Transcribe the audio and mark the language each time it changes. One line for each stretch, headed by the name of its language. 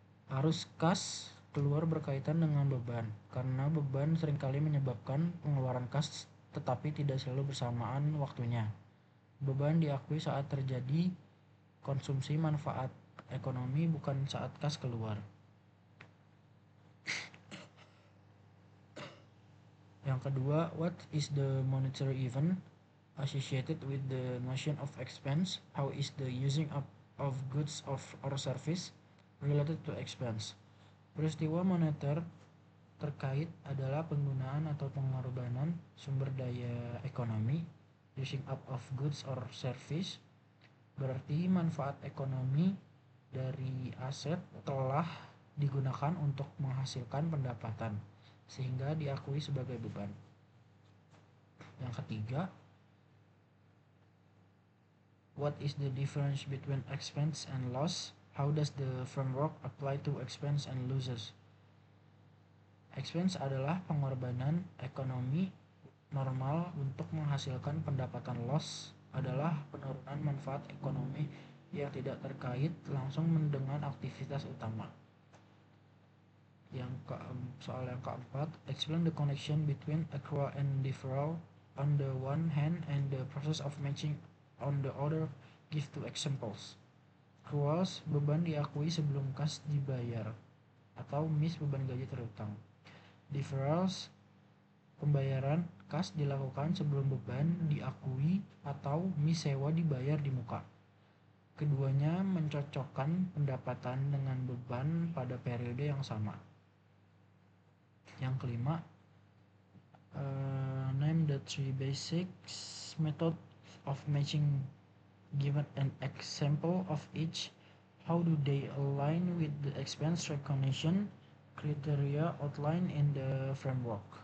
Indonesian: Arus kas keluar berkaitan dengan beban, karena beban seringkali menyebabkan pengeluaran kas tetapi tidak selalu bersamaan waktunya. Beban diakui saat terjadi konsumsi manfaat ekonomi, bukan saat kas keluar. Yang kedua,
English: what is the monetary event associated with the notion of expense? How is the using up of goods or service related to expense?
Indonesian: Peristiwa moneter terkait adalah penggunaan atau pengorbanan sumber daya ekonomi,
English: using up of goods or service,
Indonesian: berarti manfaat ekonomi dari aset telah digunakan untuk menghasilkan pendapatan, sehingga diakui sebagai beban. Yang ketiga,
English: what is the difference between expense and loss? How does the framework apply to expense and losses?
Indonesian: Expense adalah pengorbanan ekonomi normal untuk menghasilkan pendapatan. Loss adalah penurunan manfaat ekonomi yang tidak terkait langsung dengan aktivitas utama. Soal yang keempat,
English: explain the connection between accrual and deferral on the one hand and the process of matching on the other. Give two examples.
Indonesian: Accruals, beban diakui sebelum kas dibayar atau miss beban gaji terutang. Deferrals, pembayaran kas dilakukan sebelum beban diakui atau miss sewa dibayar di muka. Keduanya mencocokkan pendapatan dengan beban pada periode yang sama. Yang kelima,
English: name the three basic methods of matching. Given an example of each. How do they align with the expense recognition criteria outlined in the framework?